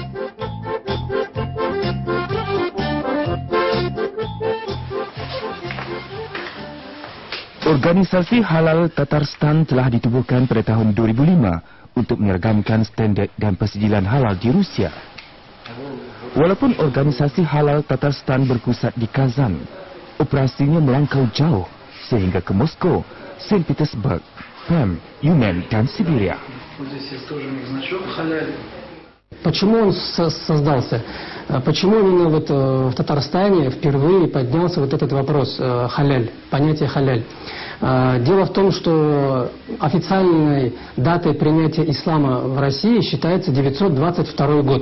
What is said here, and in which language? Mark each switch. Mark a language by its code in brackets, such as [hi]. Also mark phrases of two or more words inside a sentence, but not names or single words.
[ms] Organisasi Halal Tatarstan telah ditubuhkan pada tahun 2005 untuk menyeragamkan standard dan persijilan halal di Rusia. Walaupun organisasi Halal Tatarstan berpusat di Kazan, operasinya melangkau jauh sehingga ke Moskow, Saint Petersburg, Perm, Yumen dan Siberia. [ru] Почему он создался? Почему именно в Татарстане впервые поднялся этот вопрос халяль, понятие халяль? Дело в том, что официальной датой принятия ислама в России считается 922 год.